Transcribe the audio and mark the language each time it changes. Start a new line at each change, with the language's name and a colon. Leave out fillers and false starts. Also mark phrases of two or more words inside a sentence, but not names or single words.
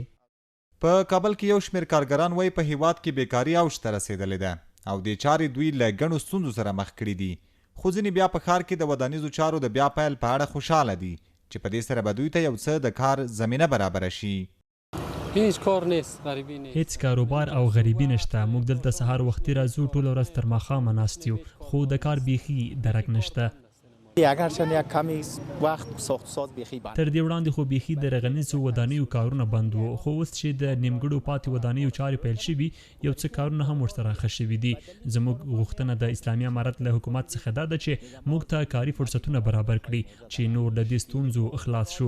Pashto: په کابل کې یو شمېر کارګران وایي په هیواد کې بیکاري اوج ته رسېدلې ده او دې چارې دوی له ګڼو ستونزو سره مخ کړي دي. خو ځینې بیا په ښار کې د ودانیزو چارو د بیا پیل په اړه خوشحاله دي چې په دې سره به دوی ته یو څه د کار زمینه برابره شي.
Persian: هیڅ کار نیست، غریبی نیست،
Pashto: هیڅ کاروبار او غریبی نشته. موږ دلته سهار وختي راځو ټوله ورځ تر ماښامه ناست یو خو د کار بیخي درک نشته.
Persian: اگرچه یک کمی وقت ساخت ساز بیخی بند.
Pashto: تر دې وړاندې خو بیخي د رغنیزو ودانیو کارونه بند وو خو اوس چې د نیمګړو پاتې ودانیو چارې پیل شوي یو څه کارونه هم ورسره ښه شوي دي. زموږ غوښتنه د اسلامي امارت له حکومت څخه دا ده چې موږ ته کاري فرصتونه برابر کړي چې نور له دې ستونزو خلاص شو.